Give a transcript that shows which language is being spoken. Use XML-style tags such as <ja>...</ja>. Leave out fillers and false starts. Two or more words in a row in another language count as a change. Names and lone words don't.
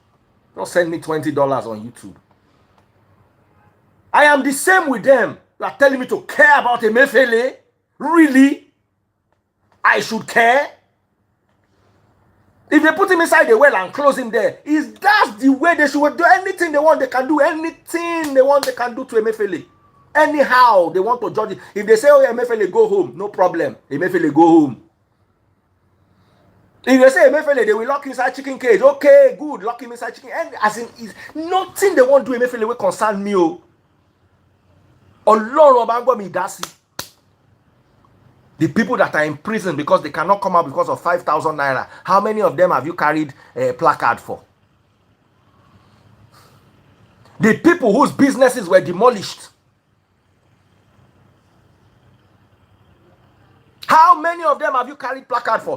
<en>Don't send me $20 on YouTube. I am the same with them. You are telling me to care about Emefiele? Really? I should care? If they put him inside the well and close him there, that's the way they should do. Anything they want, they can do. Anything they want, they can do to Emefiele. Anyhow, they want to judge it. If they say, oh, Emefiele, go home, no problem. Emefiele, go home. If they say Emefiele, they will lock inside chicken cage. Okay, good, lock him inside chicken. And as in, is nothing they want to do Emefiele will concern me.</en> <yo>Ọlọ́run ọba ń gbọ́ mi dá sí.</yo> <en>The people that are in prison because they cannot come out because of 5,000 naira. How many of them have you carried a placard for? The people whose businesses were demolished. How many of them have you carried placard for?</en>